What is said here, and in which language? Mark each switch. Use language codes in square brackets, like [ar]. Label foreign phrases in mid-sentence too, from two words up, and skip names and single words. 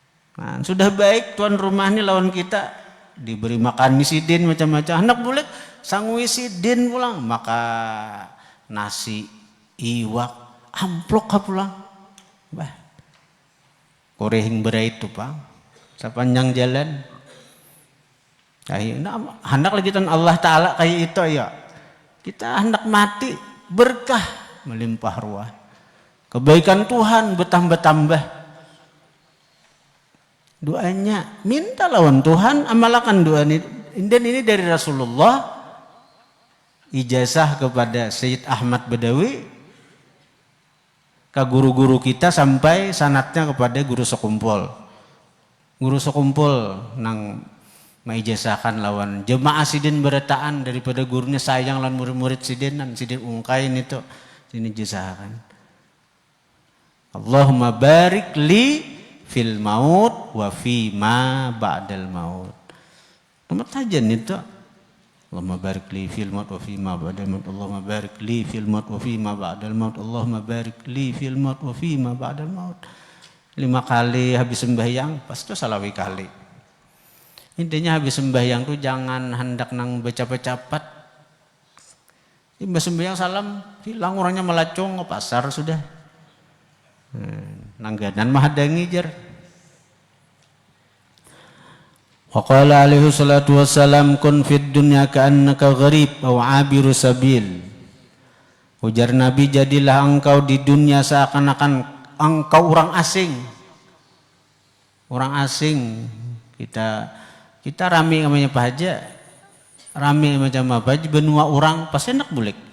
[bjn] Nah, sudah baik tuan rumah ini lawan kita, diberi makan sidin macam-macam, hendak bulik sangui sidin pulang, maka nasi iwak amplok ka pulang. Bah, korehing berai itu Pak, sepanjang jalan. Nah, hendak lagi tuan [ar] الله تعالى [bjn] kayak itu ya. [id] Kita hendak mati berkah melimpah ruah. Kebaikan Tuhan bertambah-tambah. Doanya minta lawan Tuhan, amalkan doa ini. Dan ini dari Rasulullah, ijazah kepada Sayyid Ahmad Badawi, ke guru-guru kita sampai sanatnya kepada guru sekumpul. [bjn] Guru sekumpul nang maijazahkan lawan jemaah sidin beretaan daripada gurunya sayang lawan murid-murid sidin ungkain itu sini jazahkan. [ar] اللهم بارك لي في الموت وفي ما بعد الموت. [bjn] Nomor tajan itu. [ar] اللهم بارك لي في الموت وفي ما بعد الموت. اللهم بارك لي في الموت وفي ما بعد الموت. اللهم بارك لي في الموت وفي ما بعد الموت. [bjn] 5 kali habis sembahyang, pas itu salawi kali. Intinya habis sembahyang tuh jangan hendak nang baca-bacapat. Habis sembahyang salam, hilang orangnya melacung ke pasar sudah. Nangganan mah ada ngijar. [ar] وقال عليه الصلاة والسلام كن في الدنيا كأنك غريب أو عابر سبيل. [id] Ujar Nabi, jadilah engkau di dunia seakan-akan engkau orang asing. Orang asing. [bjn] Kita rame namanya Pak Haji. Rame macam apa aja benua orang pasti hendak bulik.